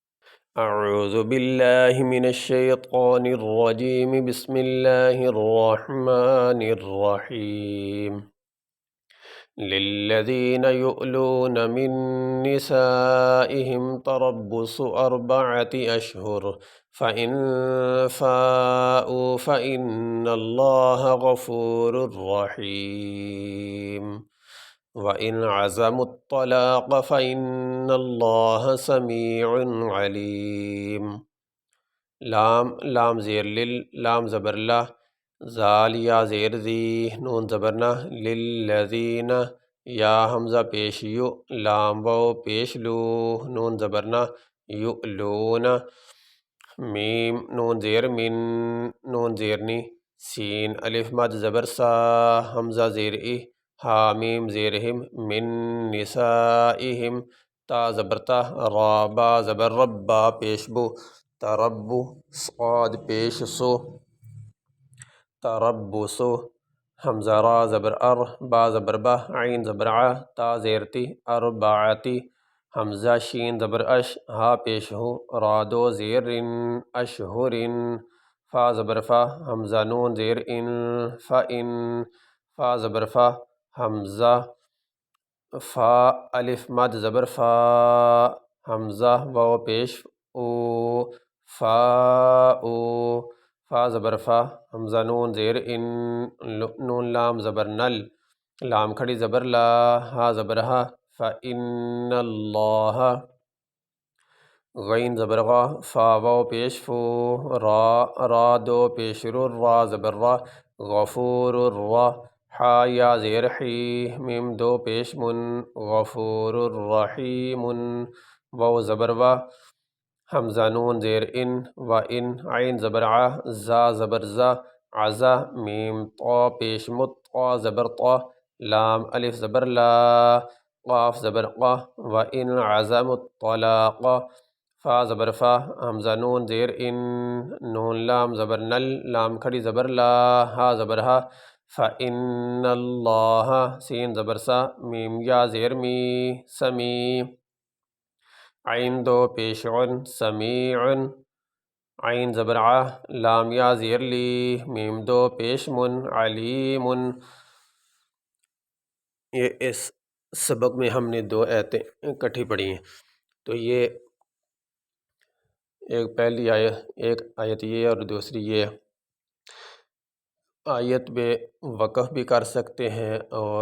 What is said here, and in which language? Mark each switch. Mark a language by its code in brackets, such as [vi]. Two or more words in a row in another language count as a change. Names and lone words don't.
[ar] اعوذ باللہ من الشیطان الرجیم بسم اللہ الرحمن الرحیم للذین یؤلون من نسائہم تربص اربعۃ اشہر فإن فاءوا فإن اللہ غفور رحیم وَإِنْ عَزَمُوا الطَّلَاقَ فَإِنَّ اللَّهَ سَمِيعٌ عَلِيمٌ۔ [ur] لام زیر لل، لام زبر لا، زال یا زیر زی، نون زبر نہ، للذین یا حمزہ پیش یو، لام واو پیش لو، نون زبر نہ، یؤلون، میم نون زیر من، نون زیر نی، سین الف مد زبر سا، حمزہ زیر ای، حامیم زیر ہم، [ar] من نسائہم، [ur] تا زبر تا، را با زبر رب، با پیش بو، تربو، صاد پیش سو، تربسو، حمزہ را زبر ار، با زبر با، عین زبر ع، تا زیر تی، اربعتی، حمزہ شین زبر اش، ہا پیش ہو، را دو زیر ان، اشہرن، فا زبر فا، حمزہ نون زیر ان، فإن، فا زبر فا، حمزہ فا الف مد زبر فا، حمزہ واو پیش او، فا او، فا زبر فا، حمزہ نون زیر ان، نون لام زبر نل، لام کھڑی زبر لا، ہا زبر ہا، [ar] فإن اللہ، [ur] غین زبر غا، فا واو پیش فو، را دو پیش رو، را زبر را، غفور الرا، حا یا زیر حی، میم دو پیش من، [ar] غفور الرحیم، [ur] واو زبر وا، حمزہ نون زیر ان، [ar] و ان، [ur] عین زبر ع، زا زبر زا، عزا، میم طا پیش مت، طا زبر طا، لام الف زبر لا، قاف زبر قا، [ar] و ان عزموا الطلاق، [ur] فا زبر فا، حمزہ نون زیر ان، نون لام زبر نل، لام کھڑی زبر لا، ہا زبر ہا، [ar] فإن اللہ، [ur] سین زبر سا، میم یا زیر می، سمی، عین دو پیش عن، سمیع، عین زبر ع، لام یا زیر لی، میم دو پیش من، علیم۔ یہ اس سبق میں ہم نے دو آیتیں اکٹھی پڑھی ہیں، تو یہ ایک پہلی آیت یہ اور دوسری یہ آیت میں وقف بھی کر سکتے ہیں اور